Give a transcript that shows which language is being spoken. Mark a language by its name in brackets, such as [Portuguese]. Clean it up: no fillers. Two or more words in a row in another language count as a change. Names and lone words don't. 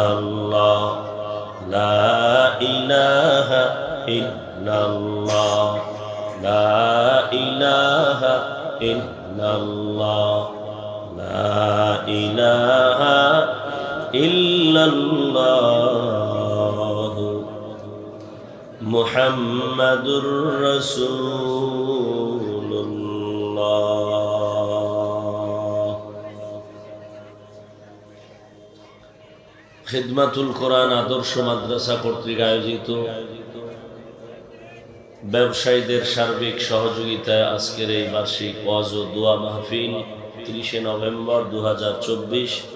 [Arabic] اللہ لا الہ الا اللہ لا الہ الا اللہ لا الہ الا اللہ محمد رسول اللہ [Bangla] খিদমাতুল কোরআন আদর্শ মাদ্রাসা কর্তৃক আয়োজিত ব্যবসায়ীদের সার্বিক সহযোগিতায় আজকের এই বার্ষিক ওয়াজ ও দোয়া মাহফিল 30 নভেম্বর 2024